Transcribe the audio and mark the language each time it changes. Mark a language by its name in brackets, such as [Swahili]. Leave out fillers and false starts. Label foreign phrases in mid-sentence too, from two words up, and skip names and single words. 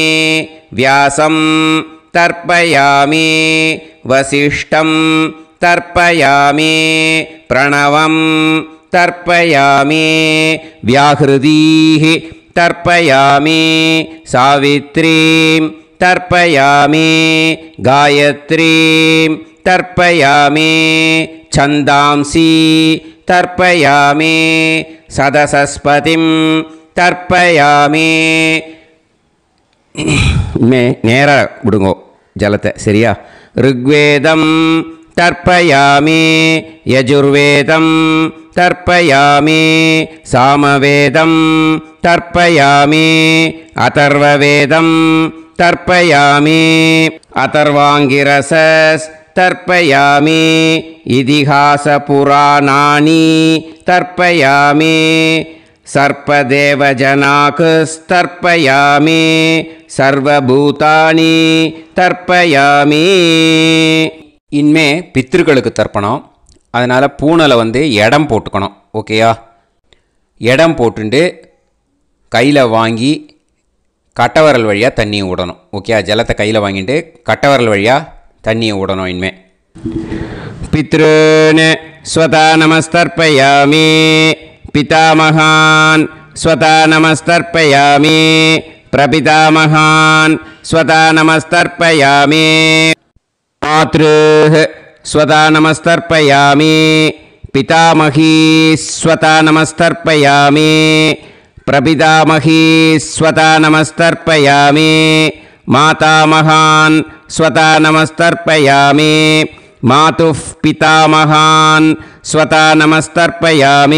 [Sanskrit] व्यासं तर्पयामि वसिष्ठं तर्पयामि प्रणवं तर्पयामि व्याहृदीः तर्पयामि सावित्रीं तर्पयामि गायत्रीं तर्पयामि छन्दांसि तर्पयामि सदसस्पतिं तर्पयामि [Tamil] நேரா விடுங்கோ ஜலத்தை சரியா [Sanskrit] ऋग्वेदं तर्पयामि यजुर्वेदं तर्पयामि सामवेदं तर्पयामि अथर्ववेदं तर्पयामि अथर्वाङ्गिरसस् तर्पयामि इतिहासपुराणानि तर्पयामि सर्पदेवजनाकस्तर्पयामि सर्वभूतानि तर्पयामि [Tamil] இனிமே பித்ருக்களுக்கு தர்ப்பணம் அதனால் பூனலை வந்து இடம் போட்டுக்கணும் ஓகேயா இடம் போட்டுண்டு கையில் வாங்கி கட்டவரல் வழியாக தண்ணியை விடணும் ஓகேயா ஜலத்தை கையில் வாங்கிட்டு கட்டவரல் வழியாக தண்ணியை விடணும் இனிமே [Sanskrit] पितॄन् स्वधा नमस्तर्पयामि पितामहान् स्वता नमस्तर्पयामि प्रपितामहान् स्वता नमस्तर्पयामि मातृः स्वता नमस्तर्पयामि पितामही स्वता नमस्तर्पयामि प्रपितामही स्वता नमस्तर्पयामि मातामहान् स्वता नमस्तर्पयामि मातुः पितामहान् स्वता नमस्तर्पयामि